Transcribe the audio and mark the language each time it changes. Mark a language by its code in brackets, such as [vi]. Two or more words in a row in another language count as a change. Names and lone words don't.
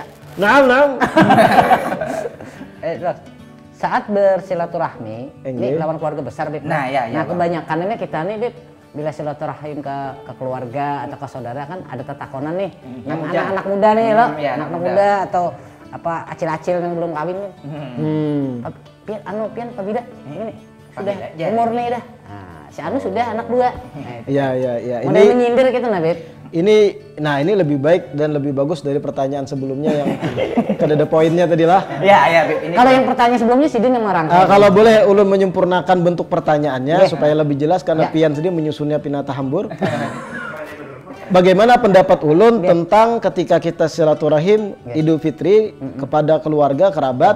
[id] Nah. Terus, saat bersilaturahmi, ini lawan keluarga besar, Beb. Nah, iya, Nah, Bang. kebanyakannya kita nih, Beb, bila silaturahim ke keluarga atau ke saudara kan ada tetakonan nih. Yang anak-anak muda nih, loh. Iya, Anak muda atau apa acil-acil yang belum kawin nih. Pian, pian, Pak Bida, ini sudah Bida, umur nih dah. Nah, si Anu sudah anak 2. Iya. Modal menyindir gitu nah, Beb. Ini lebih baik dan lebih bagus dari pertanyaan sebelumnya yang ada poinnya tadi lah. Iya, Beb. Ini Kalau yang pertanyaan sebelumnya Sidin yang merangkai. Kalau boleh ulun menyempurnakan bentuk pertanyaannya supaya lebih jelas karena Pian sendiri menyusunnya [bjn] pinata hambur. [id] Bagaimana pendapat ulun tentang ketika kita silaturahim Idul Fitri kepada keluarga kerabat?